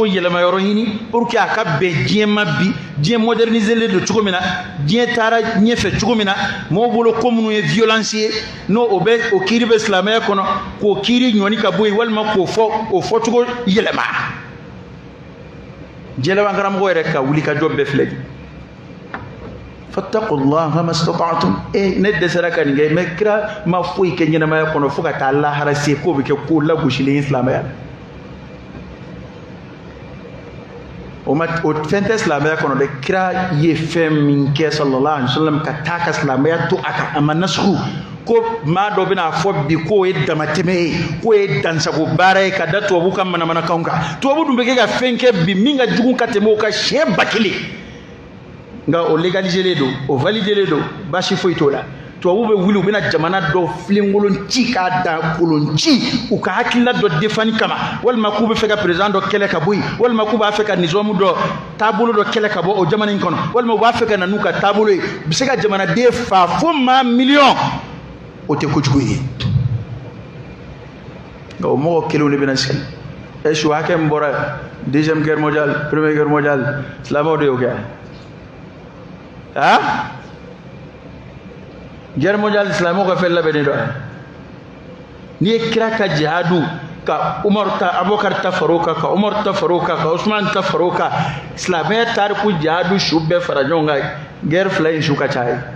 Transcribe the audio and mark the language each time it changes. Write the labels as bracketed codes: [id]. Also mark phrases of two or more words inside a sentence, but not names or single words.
[bm] yɛlɛma yɔrɔ ɲini [fr] pour que [bm] a ka bɛn diɲɛ ma bi diɲɛ modernisé don cogo min na diɲɛ taara ɲɛfɛ cogo min na mɔgɔw bolo ko minnu ye violence ye n'o o kiiri bɛ silamɛya kɔnɔ k'o kiiri ɲɔni ka bɔ yen walima k'o fɔcogo yɛlɛma diɲɛlaban karamɔgɔ yɛrɛ ka wuli ka jɔ bɛɛ filɛ [ar] فاتقوا الله ما استطعتم [bm] ne dɛsɛra ka nin kɛ mais kira ma foyi kɛ ɲɛnamaya kɔnɔ fo ka taa lahara se k'o bɛ kɛ ko lagosilen ye silamɛya o fɛn tɛ silamɛya kɔnɔ dɛ kira ye fɛn min kɛ [ar] صلى الله عليه وسلم [bm] ka taa ka silamɛya to a ma nasugu ko maa dɔ bɛna fɔ bi k'o ye damatɛmɛ ye k'o ye dansago baara ye ka da tubabu ka manamanakanw kan tubabu dun bɛ kɛ ka fɛn kɛ bi min ka jugu ka tɛmɛ o ka siɲɛ 1000 nga o légalisé don o validé don basi foyi to la tubabu bɛ wuli u bɛna jamana dɔ filenkolon ci k'a da kolon ci u ka hakilina dɔ defani kama walima k'u bɛ fɛ ka président dɔ kɛlɛ ka bɔ yen walima k'u b'a fɛ ka nizamu dɔ taabolo dɔ kɛlɛ ka bɔ o jamana in kɔnɔ walima u b'a fɛ ka na n'u ka taabolo ye u bɛ se ka jamanaden fa fo maa miliyɔn o tɛ kojugu ye nka o mɔgɔ kelenw de bɛna sigi su hakɛ min bɔra [fr] deuxième guerre mondiale première guerre mondiale [bm] silamɛw de y'o kɛ [fr] guerre mondiale [bm] islamo ka fɛn labɛnnen dɔ n'i ye kira ka jihadu ka Umar ta Abubakar ta far'o kan ka Umar ta far'o kan ka Usman ta far'o kan silamɛya tariku jihadu su bɛɛ fara ɲɔgɔn kan guerre fila in su ka ca ye